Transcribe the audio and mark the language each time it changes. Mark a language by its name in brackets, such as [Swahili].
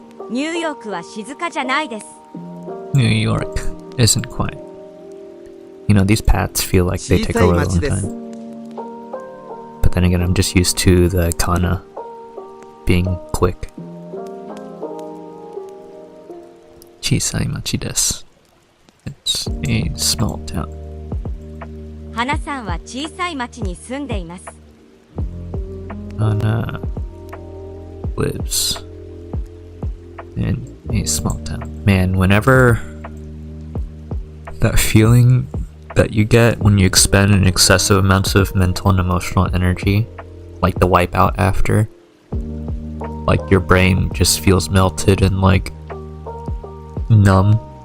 [Japanese] ニューヨークは静かじゃないです。 [English] New York isn't quiet. You know, these paths feel like they take a really long time. But then again, I'm just used to the kana being quick. [Japanese] Chisai machi desu. [English] It's a small town. [Japanese] 花さんは小さい町に住んでいます。 [English] Hana lives in a small town. Man, whenever that feeling that you get when you expend an excessive amounts of mental and emotional energy, like the wipeout after, like your brain just feels melted and like numb.